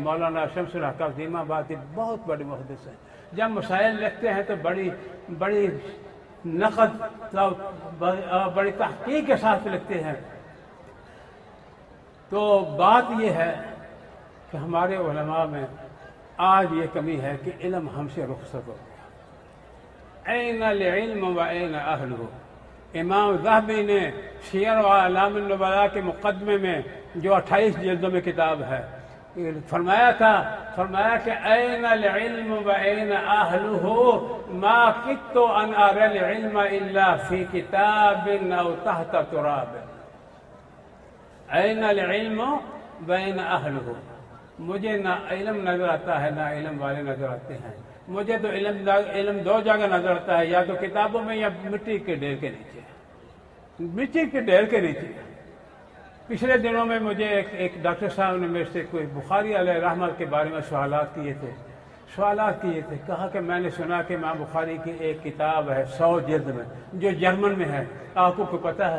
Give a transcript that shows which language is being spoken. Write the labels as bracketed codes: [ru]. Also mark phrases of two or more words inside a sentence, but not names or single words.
[ur] مولانا شمس الحق عظیم آبادی بہت بڑے محدث ہیں، جب مسائل لکھتے ہیں تو بڑی نقد بڑی تحقیق کے ساتھ لکھتے ہیں۔ تو بات یہ ہے کہ ہمارے علماء میں آج یہ کمی ہے کہ علم ہم سے رخصت ہو گیا۔ [ar] این العلم و این اہلہ، [ur] امام ذہبی نے سیر و اعلام النبلاء کے مقدمے میں جو 28 جلدوں میں کتاب ہے فرمایا کہ [ar] این العلم و این اہلہ ما کدت ان اری العلم الا فی کتاب او تحت تراب۔ این العلم و این اہلہ، [ur] مجھے نہ علم نظر آتا ہے نہ علم والے نظر آتے ہیں، مجھے تو علم دو جگہ نظر آتا ہے، یا تو کتابوں میں یا مٹی کے ڈھیر کے نیچے۔ پچھلے دنوں میں مجھے ایک ڈاکٹر صاحب نے میرے سے کوئی بخاری علیہ رحمت کے بارے میں سوالات کیے تھے، کہا کہ میں نے سنا کہ امام بخاری کی ایک کتاب ہے 100 جلد میں جو جرمن میں ہے، آپ کو پتہ ہے؟